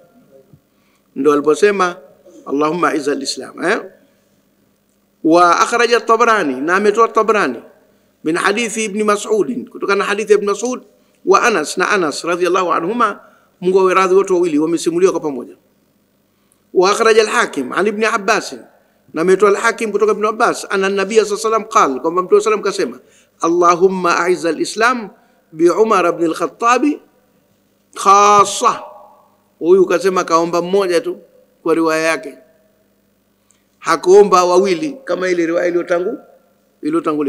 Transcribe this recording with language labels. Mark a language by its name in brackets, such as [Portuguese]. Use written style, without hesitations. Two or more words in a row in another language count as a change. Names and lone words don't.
[Swahili] Ndio aliposema [Arabic] اللهم أعز الإسلام. وأخرج الطبراني, [Swahili] na ametoa Tabrani [Arabic] من حديث ابن مسعود, [Swahili] kutokana na hadithi ibn Mas'ud [Arabic] وأنس رضي الله عنهما, [Swahili] Mungu awe radhi, wote wawili wamesimuliwa kwa pamoja. [Arabic] وأخرج الحاكم عن ابن عباس, [Swahili] na ametoa al-Hakim kutoka ibn Abbas [Arabic] أن النبي صلى الله عليه وسلم قال, [Swahili] kwamba Mtume sallam kasema [Arabic] اللهم أعز الإسلام بعمر بن الخطاب خاصة. [Swahili] Huyu kasema kaomba mmoja tu kwa riwaya yake, hakuomba wawili kama ile riwaya iliyotangulia.